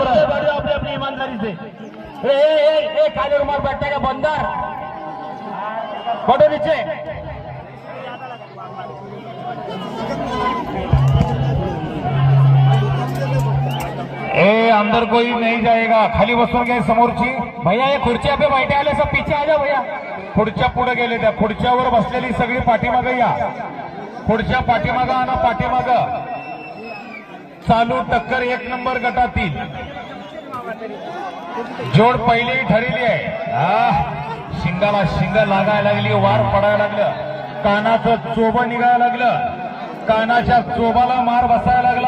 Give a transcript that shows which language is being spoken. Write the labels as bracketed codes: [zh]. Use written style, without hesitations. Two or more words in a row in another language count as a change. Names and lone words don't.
[hi] ईमानदारी से बैठो, अपनी अपनी ईमानदारी से। ए काले रुमाल बैठता का बंदर, फोटो नीचे। ए, अंदर कोई नहीं जाएगा, [mr] खाली बसून घ्या समोरची। [hi] भैया ये खुर्चिया पे बैठे आले, सब पीछे आ जाओ भैया। [mr] खुर्च्या पुढे गेले, त्या खुर्च्यावर बसलेली सगळी पाठीमागं या, खुर्च्या पाठीमागं आणा, पाठीमागं। चालू टक्कर 1 नंबर गटातील जोड पहिली ठरली आहे। शिंगाला शिंग लागायला लागली, वार पडायला लागलं, कानाचं चोबं निघायला लागलं, कानाच्या चोबाला मार बसायला लागला।